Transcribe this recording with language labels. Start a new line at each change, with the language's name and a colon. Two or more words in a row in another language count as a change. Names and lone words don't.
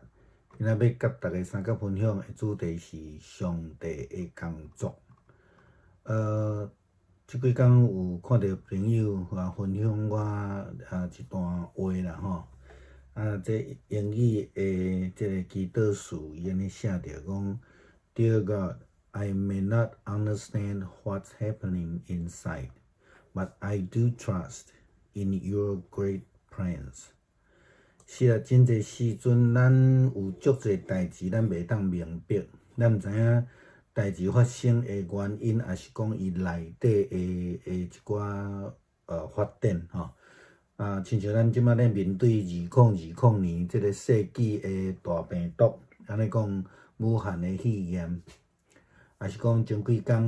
Min Nan Chinese: 今仔要甲大家三角分享的主题是上帝的工作。即几天有看到朋友分享我一段话啦吼，这英语的这个祈祷词伊安尼写着讲 ，
English: Dear God, I may not understand what's happening inside, but I do trust in your great plans。
Min Nan Chinese: 是啊，真侪时阵，咱有足侪代志，咱袂当明白，咱毋知影代志发生的原因，也是讲伊内底的一寡发展吼。亲像咱即摆咧面对2020年即个世纪的大病毒，安尼讲武汉的肺炎，也是讲前几工